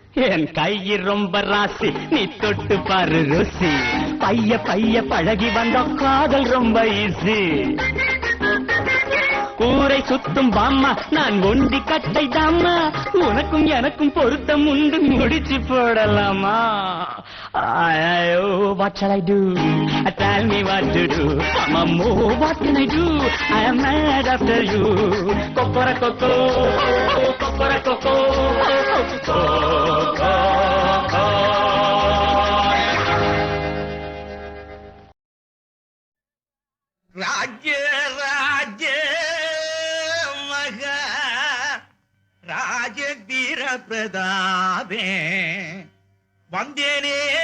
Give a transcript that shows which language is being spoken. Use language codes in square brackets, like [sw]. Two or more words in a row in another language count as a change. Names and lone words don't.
[ta] என் கை ரொம்ப ராசி நீ தொட்டு பாரு ருசி பைய பைய பழகி வந்த காதல் ரொம்ப ஈஸி ஊரை சுத்தும் பாம்மா நான் ஒண்டி கட்டை தாம்மா உனக்கும் எனக்கும் பொருத்தம் உண்டு முடிச்சு போடலாமா ஐயோ [en] what shall I do tell me what to do mammo what can I do I am mad after you [ta] kokora koko kokora koko ராஜ்ய ராஜ்ய மகா ராஜதீர பிரதாபே வந்தேனே